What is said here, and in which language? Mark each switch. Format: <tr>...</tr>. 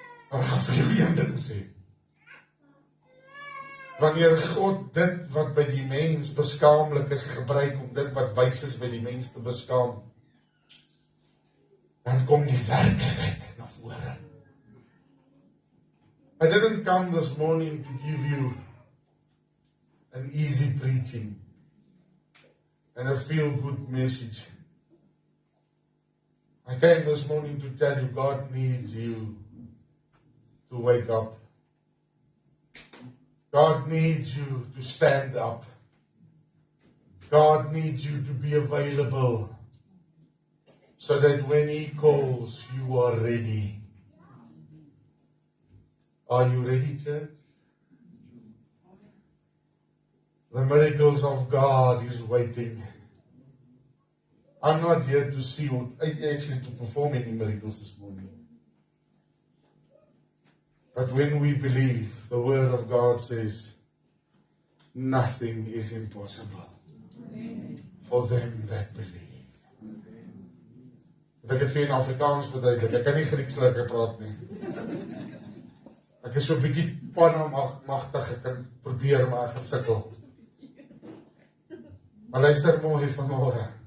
<af>Maar ek gaan vir jou een ding sê. Wanneer God dit wat by die mens beskaamlik is gebruik om dit wat wys is by die mens te beskaam, dan kom die werklikheid na vore.</af> <en>I didn't come this morning to give you an easy preaching and a feel-good message. I came this morning to tell you God needs you to wake up. God needs you to stand up. God needs you to be available so that when He calls, you are ready. Are you ready, church? The miracles of God is waiting. I'm not here to see what, actually to perform any miracles this morning. But when we believe, the Word of God says, nothing is impossible for them that believe.</en> <af>Ek het vir in Afrikaans verduidelik, ek kan nie Grieks lekker praat nie. Ek is so 'n bietjie panamagtig, ek kan probeer, maar ek gaan sukkel. Maar luister mooi vanmôre.</af>